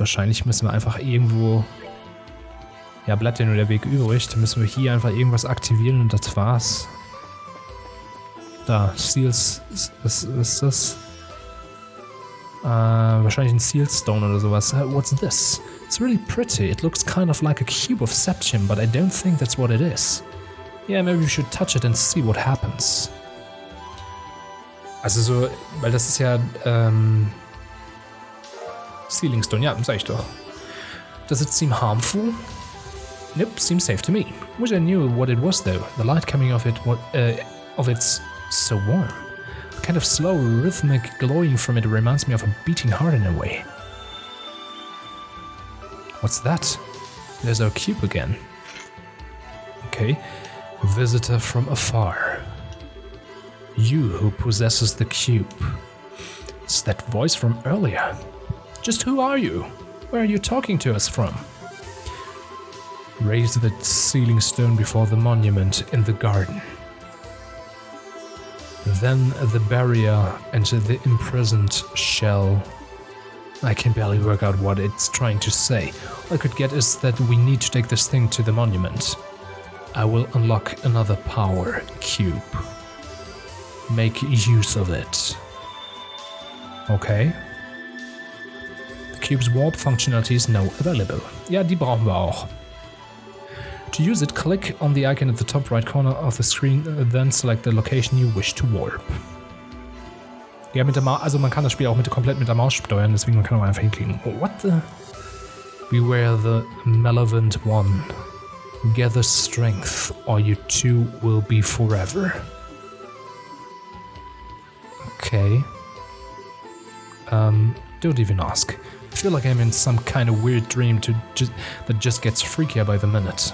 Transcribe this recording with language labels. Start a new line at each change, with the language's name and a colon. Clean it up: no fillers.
German: Wahrscheinlich müssen wir einfach irgendwo... Ja, bleibt ja nur der Weg übrig. Dann müssen wir hier einfach irgendwas aktivieren und das war's. Da, Seals, was ist das? Wahrscheinlich ein Sealstone oder sowas.
English: What's this? It's really pretty. It looks kind of like a cube of septium, but I don't think that's what it is. Yeah, maybe we should touch it and see what happens.
German: Also so, weil das ist ja, Sealing Stone, ja, sag ich doch.
English: Does it seem harmful? Nope, seems safe to me. Wish I knew what it was though. The light coming off it's so warm. The kind of slow, rhythmic glowing from it reminds me of a beating heart in a way. What's that? There's our cube again. Okay. Visitor from afar. You who possesses the cube. It's that voice from earlier. Just who are you? Where are you talking to us from? Raise the sealing stone before the monument in the garden. Then the barrier and the imprisoned shell. I can barely work out what it's trying to say. All I could get is that we need to take this thing to the monument. I will unlock another power cube. Make use of it. Okay. The cube's warp functionality is now available.
German: Ja, die brauchen wir auch.
English: To use it, click on the icon at the top right corner of the screen, then select the location you wish to warp.
German: Ja, mit der also man kann das Spiel auch komplett mit der Maus steuern, deswegen man kann auch einfach hinklicken.
English: Oh, what the? Beware the malevolent one. Gather strength, or you two will be forever. Okay. Don't even ask. I feel like I'm in some kind of weird dream that just gets freakier by the minute.